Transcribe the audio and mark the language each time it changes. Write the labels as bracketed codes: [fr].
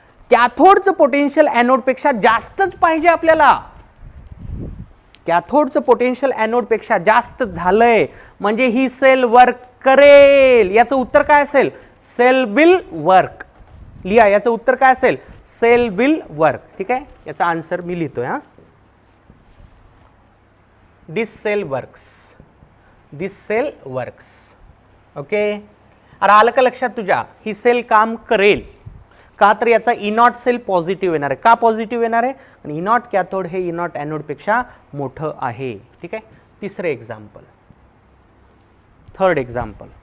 [mr] कॅथोडचं potential ॲनोडपेक्षा जास्तच पाहिजे आपल्याला. कॅथोडचं पोटेन्शियल ॲनोडपेक्षा जास्त झालंय म्हणजे ही सेल वर्क करेल. याचं उत्तर काय असेल? [en] Cell will work. [mr] लिहा, याचं उत्तर काय असेल? [en] Cell will work. [mr] ठीक आहे, याचा आन्सर मी लिहितोय. [en] हा, this cell works, this cell works. [mr] ओके, अरे आलं का लक्षात तुझ्या? ही सेल काम करेल का? तर याचा E0 सेल पॉझिटिव्ह येणार आहे. का पॉझिटिव्ह येणार आहे? आणि E0 कॅथोड हे E0 ॲनोड पेक्षा मोठं आहे. ठीक आहे, तिसरे एक्झाम्पल, थर्ड एक्झाम्पल.